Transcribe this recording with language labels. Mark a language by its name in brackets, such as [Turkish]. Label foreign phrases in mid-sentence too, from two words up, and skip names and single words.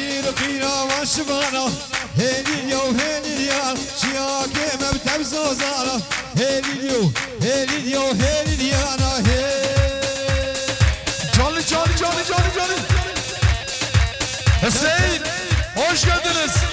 [Turkish] بقينا وشبانا هيليو هيليو شياك مبتب زوزانا هيليو هيليو هيليو انا هي Canlı canlı canlı canlı canlı. Hüseyin hoş geldiniz.